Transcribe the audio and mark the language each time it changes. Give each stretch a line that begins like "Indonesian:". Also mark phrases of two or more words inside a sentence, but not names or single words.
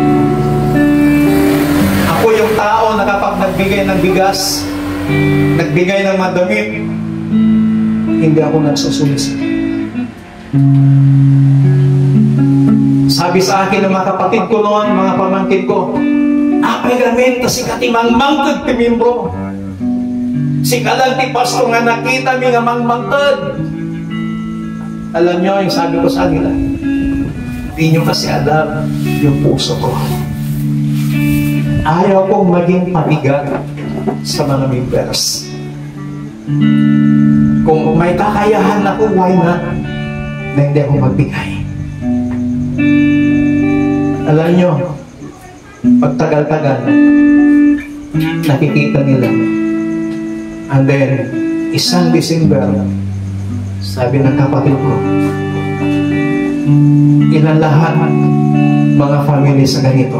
Filipino: Ako yung tao na kapag nagbigay ng bigas, nagbigay ng madamit, hindi ako nagsusulis. Sabi sa akin ng mga kapatid ko noon, mga pamangkin ko,
Iloko: apay gamin, kasi katimang mangtod ti membro. Si kalang ti pasto nga nakita mi nga mangmangtod.
Filipino: Alam nyo, yung sabi ko sa kanila, hindi nyo kasi alam yung puso ko. Ayaw kong maging pabigat sa mga members. Kung may kakayahan ako,
English: why not?
Filipino: Na hindi ako magbigay. Alam nyo, pagtagal-tagal, nakikita nila. And then, isang December, sabi ng kapatid ko, ilan lahat mga family sa ganito.